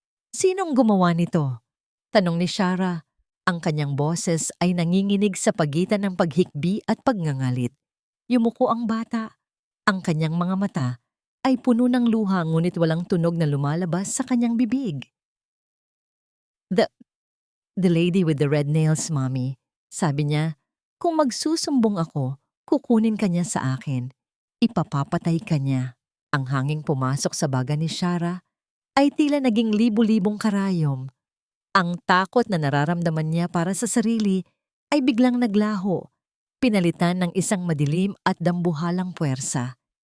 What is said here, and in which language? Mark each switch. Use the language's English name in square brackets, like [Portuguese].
[Filipino] Sinong gumawa nito? Tanong ni Shara. Ang kanyang boses ay nanginginig sa pagitan ng paghikbi at pagngangalit. Yumuko ang bata. Ang kanyang mga mata ay puno ng luha ngunit walang tunog na lumalabas sa kanyang bibig. [English] The lady with the red nails, Mommy. [Filipino] Sabi niya, kung magsusumbong ako, kukunin ka niya sa akin. Ipapapatay ka niya. Ang hanging pumasok sa baga ni Shara ay tila naging libu-libong karayom. Ang takot na nararamdaman niya para sa sarili ay biglang naglaho, pinalitan ng isang madilim at dambuhalang puwersa.